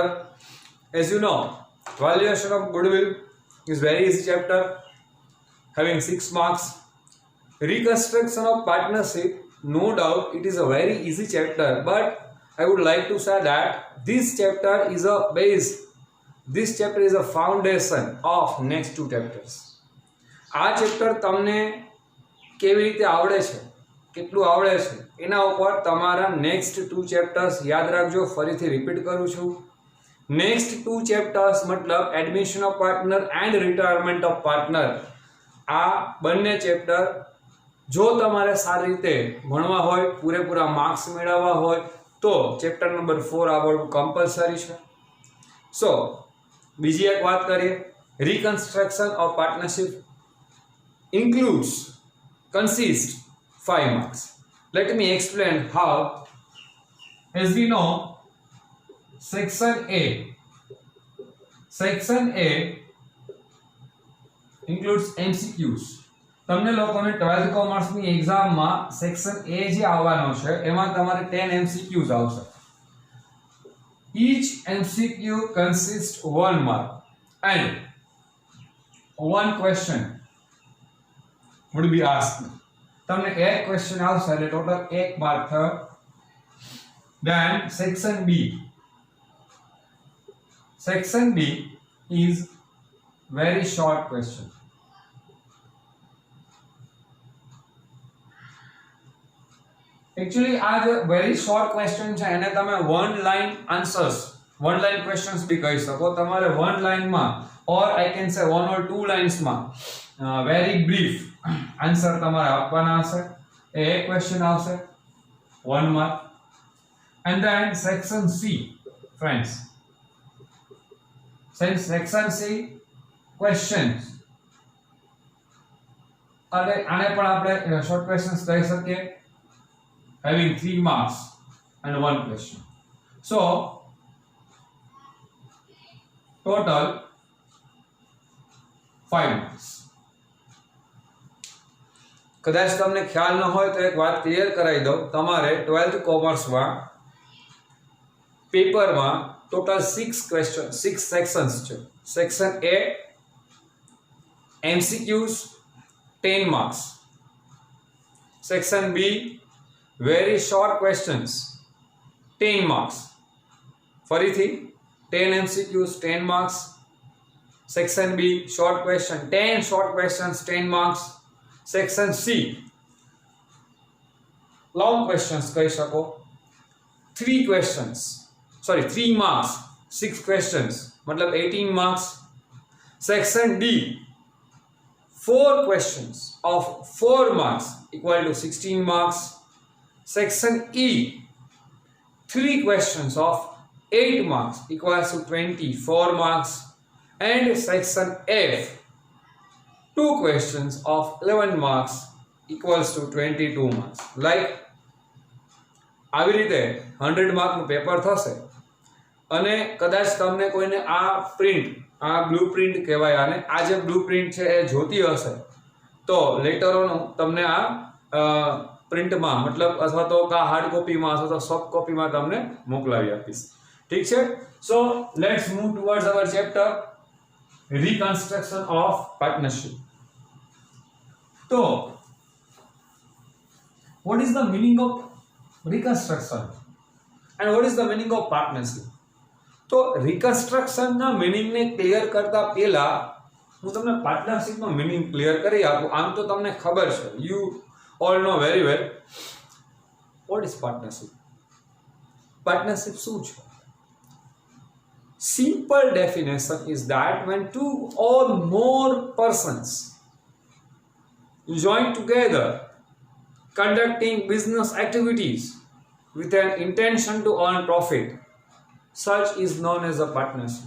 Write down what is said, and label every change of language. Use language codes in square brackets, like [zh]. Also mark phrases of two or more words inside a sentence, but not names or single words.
[en] As you know, valuation of goodwill is very easy chapter having 6 marks. Reconstruction of partnership, no doubt it is a very easy chapter, but I would like to say that this chapter is a base, this chapter is a foundation of next two chapters. [gu] આ ચેપ્ટર તમને કેવી રીતે આવડે છે, કેટલું આવડે છે, એના ઉપર તમારા [en] next 2 chapters [gu] યાદ રાખજો. ફરીથી રિપીટ કરું છું, [en] next 2 chapters [gu] મતલબ [en] admission of partner and retirement of partner, [gu] આ બંને ચેપ્ટર જો તમારે સારી રીતે ભણવા હોય, પૂરેપૂરા માર્ક્સ મેળવવા હોય તો [en] chapter number [gu] 4 આવડવું કમ્પલસરી છે. સો બીજી એક વાત કરીએ, [en] reconstruction of partnership consists 5 marks. Let me explain how. As we know, section A includes MCQs. [gu] તમને લોકોને 12th કોમર્સ ની એક્ઝામમાં સેક્શન A જે આવવાનો છે એમાં તમારે 10 MCQs આવશે. [en] Each MCQ consists 1 mark and one question would be asked. [gu] તમને એક ક્વેશ્ચન આવશે એટલે ટોટલ 1 માર્ક થયો. [en] Then section B is very short question. [gu] Actually આ જે [en] very short question [gu] છે એને તમે [en] one line questions [gu] બી કહી શકો. તમારે [en] one line [gu] માં [en] or I can say 1 or 2 lines [gu] માં [en] very brief answer [gu] તમારે આપવાના હશે. એ એક ક્વેશ્ચન આવશે 1 માર્ક. [en] And then section C, friends, section C questions, [gu] અને આને પણ આપણે [en] short questions [gu] કહી શકીએ, [en] having 3 marks and 1 question. So total 5 marks. [gu] કદાચ તમને ખ્યાલ ન હોય તો એક વાત ક્લિયર કરાવી દઉં. તમારે 12th કોમર્સમાં પેપરમાં [en] total 6 sections [gu] છે. [en] સેક્શન A MCQs 10 marks. સેક્શન B very short questions 10 marks. ફરીથી 10 MCQs 10 marks. સેક્શન B short question 10 short questions 10 marks. Section C long questions [gu] કહી શકો, [en] 3 marks 6 questions મતલબ 18 marks. Section D 4 questions of 4 marks equal to 16 marks. Section E 3 questions of 8 marks equals to 24 marks. And section F 2 questions of 11 marks equals to 22 marks. [gu] Like આવી રીતે 100 માર્કનું પેપર થશે અને કદાચ તમને કોઈને આ [en] blue print [gu] કહેવાય અને આ જે [en] blue print [gu] છે એ જોતી હશે તો [en] later on [gu] તમને આ પ્રિન્ટમાં મતલબ અથવા તો [en] hard copy માં [gu] અથવા તો [en] soft copy માં [gu] તમને મોકલાવી આપીશ. ઠીક છે. [en] so let's move towards our chapter reconstruction of partnership. So what is the meaning of reconstruction and what is the meaning of partnership? [gu] તો reconstruction ના meaning ને ક્લિયર કરતા પહેલા હું તમને પાર્ટનરશિપ નો meaning ક્લિયર કરી આપું. આમ તો તમને ખબર છે, [en] you all know very well what is partnership. [gu] Partnership શું છે? [en] Simple definition is that when two or more persons join together conducting business activities with an intention to earn profit, such is known as a partnership.